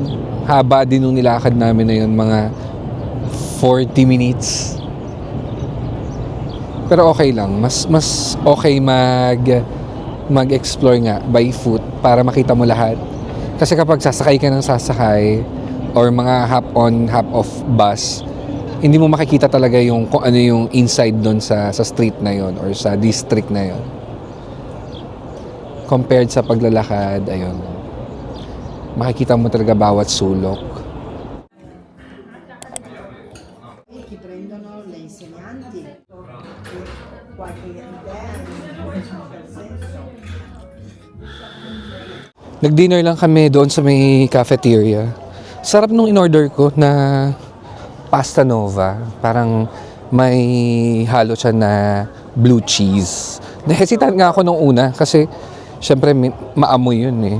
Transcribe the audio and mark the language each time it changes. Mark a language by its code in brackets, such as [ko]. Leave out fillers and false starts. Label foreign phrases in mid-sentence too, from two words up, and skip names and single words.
[tl] Haba din nung nilakad namin na yun, mga 40 minutes. Pero okay lang. Mas okay mag-explore nga [en] by foot [tl] para makita mo lahat. Kasi kapag sasakay ka ng sasakay or mga [en] hop-on, hop-off bus, [tl] hindi mo makikita talaga yung kung ano yung inside doon sa street na yon or sa district na yon. Compared sa paglalakad, ayun. Makikita mo talaga bawat sulok. [it] Che prendono le insegnanti qualche idea in quel senso. [tl] Nag-dinner lang kami doon sa may cafeteria. Sarap nung in-order ko na pasta nova. Parang may halo siya na [en] blue cheese. [tl] Nahesitant nga ako nung una kasi syempre maamoy yun eh.